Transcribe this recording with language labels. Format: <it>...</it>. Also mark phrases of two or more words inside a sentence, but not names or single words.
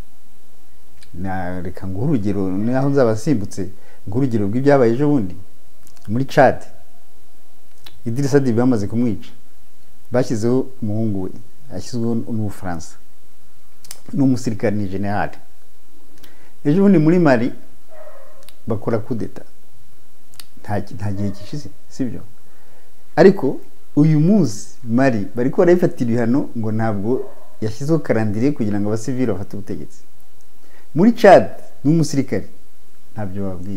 <rw>Reka ngo urugero naho nzabasimbutse, ngo urugero rw'ibyabaye ejo bundi muri Chad. Idrissa Déby bamaze kumwica, bashyizeho umuhungu we, yashyizweho n'Ubufaransa n'umusirikare ni general. Ejo bundi muri Mali bakora</rw> <fr>coup d'etat,</fr> <rw>nta gihe kishize, sibyo? Ariko uyu munsi Mali bariko barayifatira ibihano ngo ntabwo yashyizeho karandire kugira ngo abasivili bafate ubutegetsi. Muri Chad n'umusirikare ntabyo babwiye.</rw>